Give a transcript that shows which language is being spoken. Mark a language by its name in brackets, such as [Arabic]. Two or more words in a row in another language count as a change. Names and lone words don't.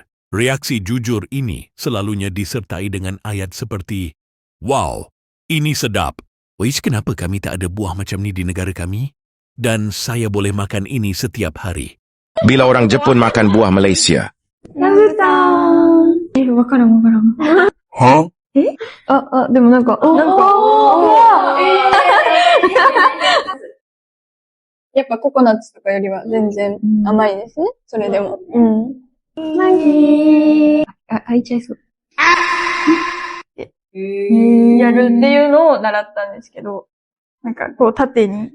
[Malay] Reaksi jujur ini selalunya disertai dengan ayat seperti, "Wow, ini sedap. Wais, kenapa kami tak ada buah macam ni di negara kami? Dan saya boleh makan ini setiap hari." Bila orang Jepun makan buah Malaysia. Rambutan. [Japanese] でもなんか、やっぱココナッツとかよりは全然甘いですね。それでも。開いちゃいそう。やるっていうのを習ったんですけど、なんかこう縦に。